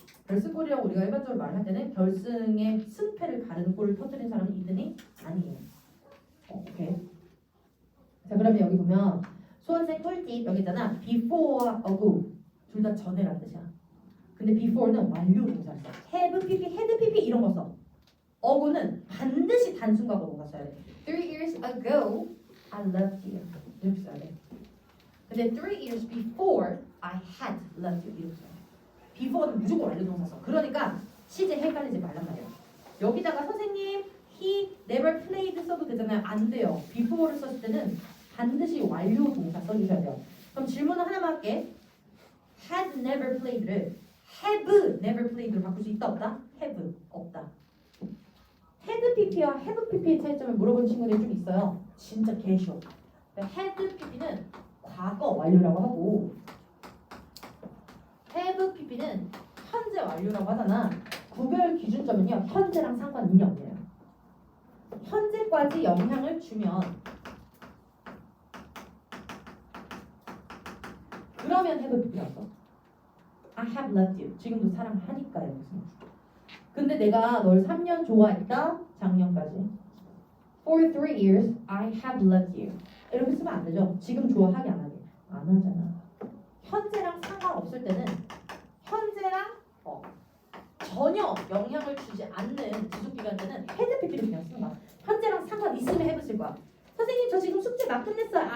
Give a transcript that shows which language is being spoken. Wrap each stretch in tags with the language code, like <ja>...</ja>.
<ko>결승골이라고 우리가 일반적으로 말할 때는 결승의 승패를 가르는 골을 터뜨린 사람은 이든이 아니에요. 오케이. 자 그러면 여기 보면 수험생 꿀팁 여기 있잖아. before와 ago 둘 다 전에란 뜻이야. 근데 before는 완료 동사를 써. have pp, had pp 이런 거 써. ago는 반드시 단순과거가 써야 돼.</ko> <en>3 years ago I loved you</en> <ko>이렇게 써야 돼.</ko> <en>근데 3 years before I had loved you</en> <ko>이렇게 써야 돼. before는 무조건 완료 동사 써. 그러니까 시제 헷갈리지 말란 말이야. 여기다가 선생님</ko> <en>he never played</en> <ko>써도 되잖아요. 안 돼요. before를 썼을 때는 반드시 완료 동사 써주셔야 돼요. 그럼 질문을 하나만 할게.</ko> <en>had never played</en> <ko>를</ko> <en>have never played</en> <ko>로 바꿀 수 있다 없다? have 없다. had pp와 have pp의 차이점을 물어보는 친구들이 좀 있어요. 진짜 개쉬워. had pp는 과거 완료라고 하고 have pp는 현재 완료라고 하잖아. 구별 기준점은요. 현재랑 상관이 없네요. 현재까지 영향을 주면 그러면 have pp라고.</ko> <en>I have loved you.</en> <ko>지금도 사랑하니까 이렇게 쓰는 거죠. 근데 내가 널 3년 좋아했다. 작년까지.</ko> <en>For 3 years, I have loved you.</en> <ko>이렇게 쓰면 안 되죠. 지금 좋아하게 안 하게. 안 하잖아. 현재랑 상관없을 때는 현재랑 전혀 영향을 주지 않는 지속기간제는 had pp를 그냥 쓰는 거야. 현재랑 상관 있으면 have 쓸 거야. 선생님 저 지금 숙제 막 끝냈어요.</ko>